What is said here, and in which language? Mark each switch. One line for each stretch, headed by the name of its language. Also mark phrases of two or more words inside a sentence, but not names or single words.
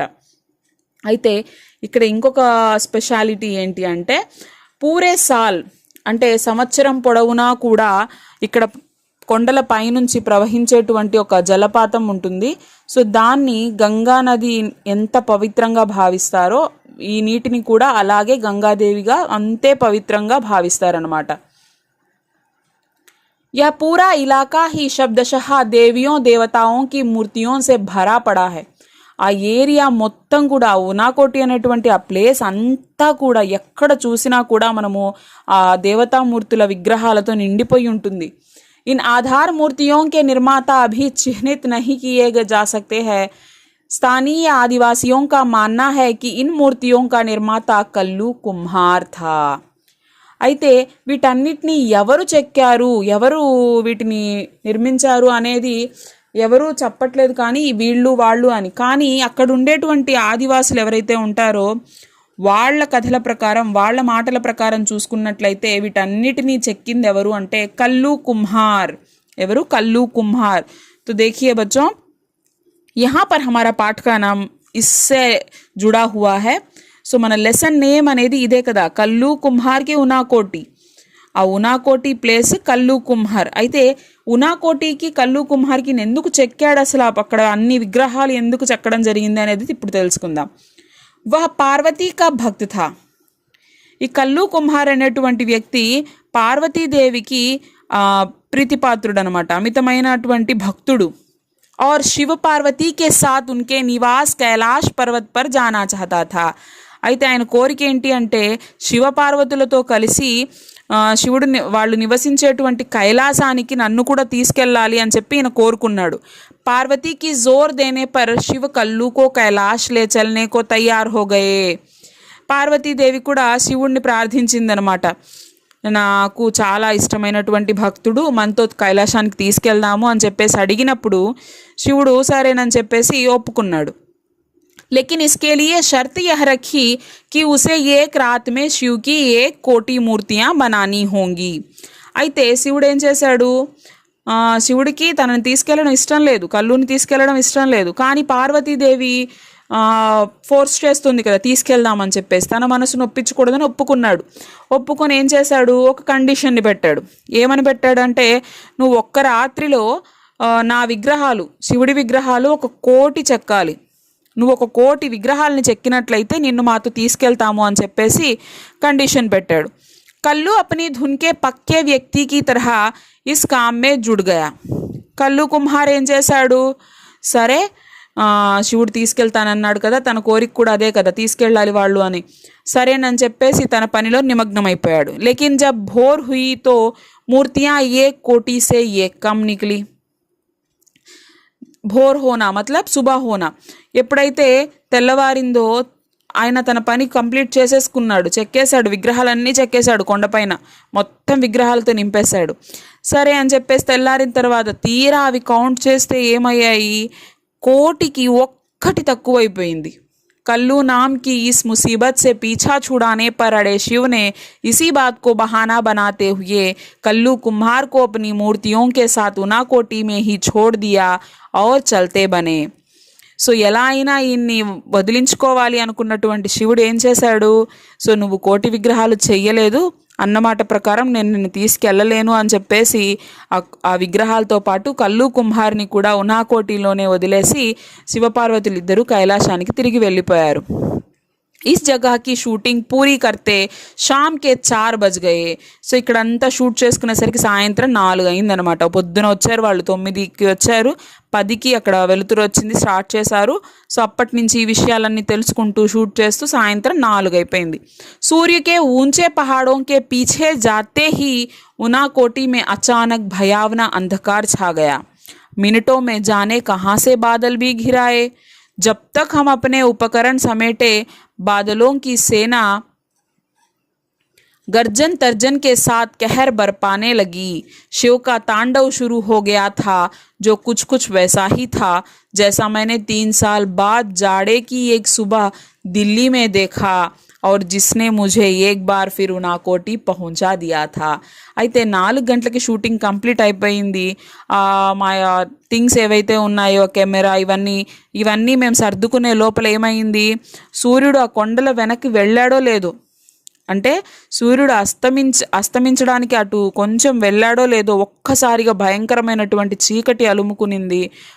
Telugu: అయితే ఇక్కడ ఇంకొక స్పెషాలిటీ ఏంటి అంటే
Hindi: पूरे साल
Telugu: అంటే సంవత్సరం పొడవునా కూడా ఇక్కడ కొండల పైనుంచి ప్రవహించేటువంటి ఒక జలపాతం ఉంటుంది. సో దాన్ని గంగా నది ఎంత పవిత్రంగా భావిస్తారో ఈ నీటిని కూడా అలాగే గంగాదేవిగా అంతే పవిత్రంగా భావిస్తారనమాట.
Hindi: यह पूरा इलाका ही शब्दशः देवियों देवताओं की मूर्तियों से भरा पड़ा है.
Telugu: ఆ ఏరియా మొత్తం కూడా ఉనాకోటి అనేటువంటి ఆ ప్లేస్ అంతా కూడా ఎక్కడ చూసినా కూడా మనము ఆ దేవతామూర్తుల విగ్రహాలతో నిండిపోయి ఉంటుంది.
Hindi: इन आधार मूर्तियों के निर्माता अभी चिन्हित नहीं किए जा सकते हैं. स्थानीय आदिवासियों का मानना है कि इन मूर्तियों का निर्माता कल्लू कुम्हार था.
Telugu: అయితే వీటన్నిటిని ఎవరు చెక్కారు, ఎవరు వీటిని నిర్మించారు అనేది ఎవరు చెప్పట్లేదు, కానీ వీళ్ళు వాళ్ళు అని. కానీ అక్కడ ఉండేటువంటి ఆదివాసులు ఎవరైతే ఉంటారో వాళ్ళ కథల ప్రకారం, వాళ్ళ మాటల ప్రకారం చూసుకున్నట్లయితే వీటన్నిటినీ చెక్కింది ఎవరు అంటే కల్లు कुम्हार. ఎవరు? కల్లు कुम्हार.
Hindi: तो देखिए बच्चों, यहाँ पर हमारा पाठ का नाम इससे जुड़ा हुआ है.
Telugu: సో మన లెసన్ నేమ్ అనేది ఇదే కదా, కల్లు కుమ్హార్కి ఉనాకోటి. ఆ ఉనాకోటి ప్లేస్ కల్లు కుమ్హార్. అయితే ఉనాకోటికి కల్లు కుమ్హార్కి ఎందుకు చెక్కాడు, అసలు అక్కడ అన్ని విగ్రహాలు ఎందుకు చెక్కడం జరిగింది అనేది ఇప్పుడు తెలుసుకుందాం.
Hindi: वह पार्वती का भक्त था.
Telugu: ఈ కల్లు కుమ్హార్ అనేటువంటి వ్యక్తి పార్వతీదేవికి ప్రీతిపాత్రుడు అనమాట, అమితమైనటువంటి భక్తుడు.
Hindi: और शिव पार्वती के साथ उनके निवास कैलाश पर्वत पर जाना चाहता था.
Telugu: అయితే ఆయన కోరిక ఏంటి అంటే శివపార్వతులతో కలిసి శివుడు వాళ్ళు నివసించేటువంటి కైలాసానికి నన్ను కూడా తీసుకెళ్ళాలి అని చెప్పి ఈయన కోరుకున్నాడు.
Hindi: पार्वती की ज़ोर देने पर शिव कल्लू को कैलाश ले चलने को तैयार हो गए.
Telugu: పార్వతీదేవి కూడా శివుడిని ప్రార్థించిందనమాట, నాకు చాలా ఇష్టమైనటువంటి భక్తుడు, మనతో కైలాసానికి తీసుకెళ్దాము అని చెప్పేసి అడిగినప్పుడు శివుడు సరేనని చెప్పేసి ఒప్పుకున్నాడు.
Hindi: लेकिन इसके लिए शर्त यह रखी कि उसे एक रात में शिव की 1 कोटी मूर्तियां बनानी होंगी.
Telugu: అయితే శివుడు ఏం చేశాడు, శివుడికి తనని తీసుకెళ్ళడం ఇష్టం లేదు, కల్లుని తీసుకెళ్ళడం ఇష్టం లేదు, కానీ పార్వతీదేవి ఫోర్స్ చేస్తుంది కదా తీసుకెళ్దామని చెప్పేసి, తన మనసును ఒప్పించకూడదని ఒప్పుకున్నాడు. ఒప్పుకొని ఏం చేశాడు, ఒక కండిషన్ని పెట్టాడు. ఏమని పెట్టాడంటే, నువ్వు ఒక్క రాత్రిలో నా విగ్రహాలు, శివుడి విగ్రహాలు 1 కోటి చెక్కాలి, నువ్వు 1 కోటి విగ్రహాలని చెక్కినట్లయితే నిన్ను మాతో తీసుకెళ్తాము అని చెప్పేసి కండిషన్ పెట్టాడు.
Hindi: कल्लू अपनी धुन के पक्के व्यक्ति की तरह इस काम में जुड़ गया.
Telugu: కల్లు కుమ్హార్ ఏం చేశాడు, సరే శివుడు తీసుకెళ్తానన్నాడు కదా, తన కోరిక కూడా అదే కదా, తీసుకెళ్ళాలి వాళ్ళు అని, సరేనని చెప్పేసి తన పనిలో నిమగ్నమైపోయాడు.
Hindi: लेकिन जब भोर हुई तो मूर्तियां 1 कोटि से एक कम निकलीं. भोर होना मतलब सुबह होना.
Telugu: ఎప్పుడైతే తెల్లవారిందో ఆయన తన పని కంప్లీట్ చేసేసుకున్నాడు, చెక్కేశాడు, విగ్రహాలన్నీ చెక్కేశాడు, కొండపైన మొత్తం విగ్రహాలతో నింపేశాడు. సరే అని చెప్పేసి తెల్లారిన తర్వాత తీరా అవి కౌంట్ చేస్తే ఏమయ్యాయి, 1 కోటికి తక్కువైపోయింది.
Hindi: कल्लू नाम की इस मुसीबत से पीछा छुड़ाने पर अड़े शिव ने इसी बात को बहाना बनाते हुए कल्लू कुम्हार को अपनी मूर्तियों के साथ उनाकोटी में ही छोड़ दिया और चलते बने.
Telugu: సో ఎలా అయినా ఈయన్ని వదిలించుకోవాలి అనుకున్నటువంటి శివుడు ఏం చేశాడు, సో నువ్వు 1 కోటి విగ్రహాలు చెయ్యలేదు అన్నమాట ప్రకారం నేను నిన్ను తీసుకెళ్ళలేను అని చెప్పేసి ఆ విగ్రహాలతో పాటు కల్లు కుమ్హార్ని కూడా ఉనాకోటిలోనే వదిలేసి శివపార్వతులు ఇద్దరు కైలాసానికి తిరిగి వెళ్ళిపోయారు.
Hindi: इस जगह की शूटिंग पूरी करते शाम के 4 बज गए.
Telugu: సో ఇక్కడంతా షూట్ చేసుకునేసరికి సాయంత్రం 4 అయిందనమాట. పొద్దున వచ్చారు వాళ్ళు, 9కి వచ్చారు, 10కి అక్కడ వెలుతురు వచ్చింది, స్టార్ట్ చేశారు. సో అప్పటి నుంచి ఈ విషయాలన్నీ తెలుసుకుంటూ షూట్ చేస్తూ సాయంత్రం 4 అయిపోయింది.
Hindi: सूर्य के ऊंचे पहाड़ों के पीछे जाते ही उनाकोटी में अचानक भयावना अंधकार छा गया. मिनटों में जाने कहाँ से बादल भी घिराए. जब तक हम अपने उपकरण समेटे बादलों की सेना गर्जन तर्जन के साथ कहर बरपाने लगी. शिव का तांडव शुरू हो गया था, जो कुछ वैसा ही था जैसा मैंने 3 साल बाद जाड़े की एक सुबह दिल्ली में देखा और जिसने मुझे एक बार फिर उनाकोटी पहुंचा दिया था.
Telugu: అయితే 4 గంటలకి షూటింగ్ కంప్లీట్ అయిపోయింది. మా థింగ్స్ ఏవైతే ఉన్నాయో కెమెరా ఇవన్నీ మేము సర్దుకునే లోపల ఏమైంది, సూర్యుడు ఆ కొండల వెనక్కి వెళ్ళాడో లేదో, అంటే సూర్యుడు అస్తమించడానికి అటు కొంచెం వెళ్ళాడో లేదో ఒక్కసారిగా భయంకరమైనటువంటి చీకటి అలుముకునింది.